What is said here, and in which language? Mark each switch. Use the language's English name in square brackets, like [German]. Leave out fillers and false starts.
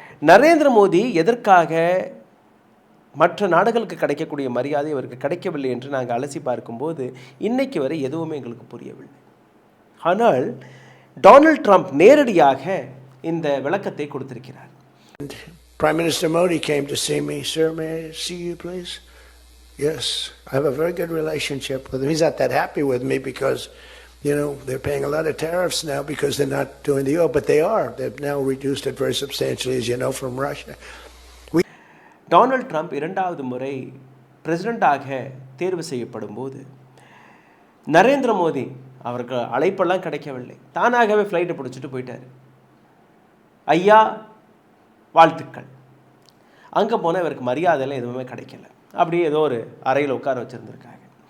[Tamil] நரேந்திர மோடி எதற்காக மற்ற நாடுகளுக்கு கிடைக்கக்கூடிய மரியாதை அவருக்கு கிடைக்கவில்லை என்று நாங்கள் அலசி பார்க்கும்போது இன்னைக்கு வரை எதுவுமே எங்களுக்கு புரியவில்லை. ஆனால் டொனால்ட் ட்ரம்ப் நேரடியாக இந்த விளக்கத்தை கொடுத்திருக்கிறார். [English] Prime Minister Modi came to see me. Sir, may I see you, please? Yes, I have a very good relationship with him. He's not that happy with me because, you know, they're paying a lot of tariffs now because they're not doing the oil, but they are. They've now reduced it very substantially, as you know, from Russia. [Tamil] Donald Trump 2வது முறை பிரசிடெண்டாக தேர்வு செய்யப்படும் போது நரேந்திர மோடி அவருக்கு அழைப்பெல்லாம் கிடைக்கவில்லை, தானாகவே ஃப்ளைட்டை பிடிச்சிட்டு போயிட்டார். ஐயா வாழ்த்துக்கள். அங்கே போனால் இவருக்கு மரியாதையெல்லாம் எதுவுமே கிடைக்கல, அப்படியே ஏதோ ஒரு அறையில் உட்கார வச்சுருந்துருக்காங்க.